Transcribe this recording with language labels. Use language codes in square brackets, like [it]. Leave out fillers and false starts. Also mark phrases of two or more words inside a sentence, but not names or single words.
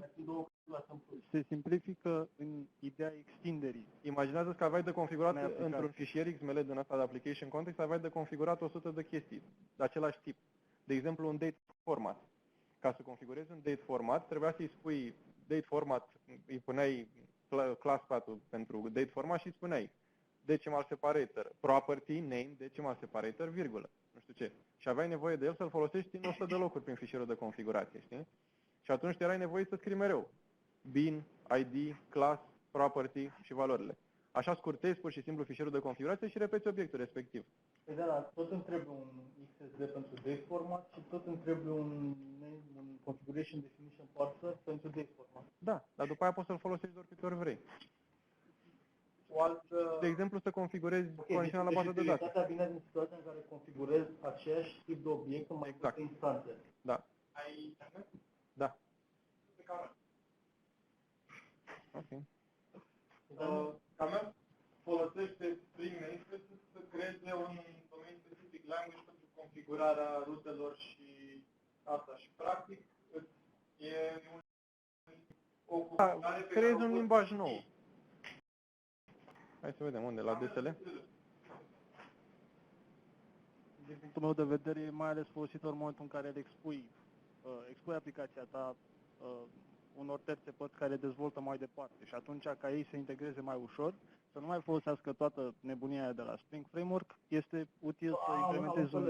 [ro] se simplifică în ideea extinderii. imaginează că aveai de configurat Unei aplicații. într-un fișier XML din ăsta de [en] application context, [ro] aveai de configurat 100 de chestii de același tip. De exemplu, un [en] date format. [ro] Ca să configurezi un [en] date format, [ro] trebuia să-i spui [en] date format, [ro] îi puneai [en] class path-ul [ro] pentru [en] date format [ro] și îi spuneai [en] decimal separator, property, name, decimal separator, [ro] virgulă, nu știu ce. Și aveai nevoie de el să-l folosești în 100 de locuri prin fișierul de configurație, știi? Și atunci te erai nevoit să scrii mereu [en] bin, ID, class, property [ro] și valorile. Așa scurtezi pur și simplu fișierul de configurație și repeți obiectul respectiv. Păi da, tot îmi trebuie un XSD pentru [en] date format [ro] și tot îmi trebuie un [en] configuration definition parser [ro] pentru [en] date format. [ro] Da, dar după aia poți să-l folosești de oricâte ori vrei. O altă... De exemplu, să configurezi conexiunea la bază de date. Utilitatea vine din situația în care configurez aceeași tip de obiect în mai multe instanțe. Da. Ai internet? Da. Ok. Camel folosește Spring Namespaces să creeze un [en] domain specific language [ro] pentru configurarea rutelor și asta. Și practic e o configurare pe Creezi care un o limbaj nou. Hai să vedem unde, la DSL. Din punctul meu de vedere, e mai ales folositor în momentul în care le expui aplicația ta unor terțe părți care dezvoltă mai departe și atunci ca ei să integreze mai ușor, să nu mai folosească toată nebunia aia de la Spring Framework, este util să implementezi un...